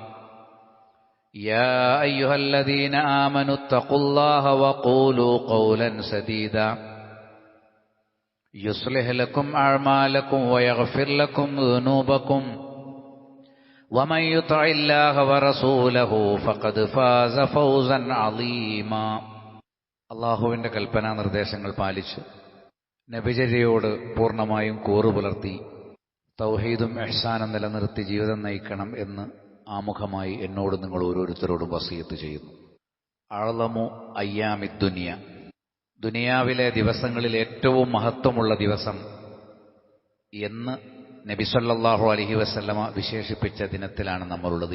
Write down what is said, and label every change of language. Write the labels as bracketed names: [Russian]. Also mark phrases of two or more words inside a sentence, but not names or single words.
[Arabic] يا أيها الذين آمنوا اتقوا الله وقولوا قولا سديدا يصلح لكم أعمالكم ويغفر لكم ذنوبكم ومن يطع الله ورسوله فقد فاز فوزا عظيما. [Malayalam] അള്ളാഹുവിൻ്റെ കൽപ്പനാ നിർദ്ദേശങ്ങൾ പാലിച്ച് നബിചര്യയോട് പൂർണ്ണമായും കൂറുപുലർത്തി തൗഹീദും ഇഹ്സാനും നിലനിർത്തി ജീവിതം നയിക്കണം എന്ന് ആമുഖമായി എന്നോട് നിങ്ങൾ ഓരോരുത്തരോടും വസിയത്ത് ചെയ്യുന്നു. [Arabic] أعظم أيام الدنيا, [Malayalam] ദുനിയാവിലെ ദിവസങ്ങളിൽ ഏറ്റവും മഹത്വമുള്ള ദിവസം എന്ന് നബി [Arabic] صلى الله عليه وسلم [Malayalam] വിശേഷിപ്പിച്ച ദിനത്തിലാണ് നമ്മളുള്ളത്.